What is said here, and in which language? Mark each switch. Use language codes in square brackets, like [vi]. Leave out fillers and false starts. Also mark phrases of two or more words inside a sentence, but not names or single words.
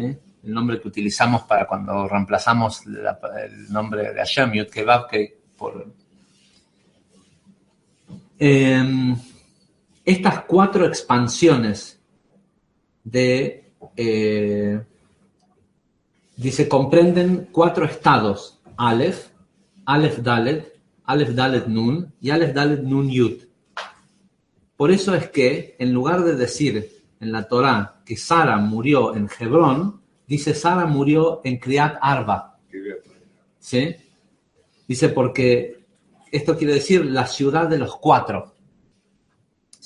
[es] El nombre que utilizamos para cuando reemplazamos el nombre de Hashem, Yud Kei Vav Kei, por... estas 4 expansiones de... dice, comprenden 4 estados, Aleph, Aleph Dalet, Aleph Dalet Nun y Aleph Dalet Nun Yud. Por eso es que, en lugar de decir en la Torá que Sara murió en Hebrón, dice Sara murió en Criat Arba. ¿Sí? Dice porque esto quiere decir la ciudad de los 4, ¿sí?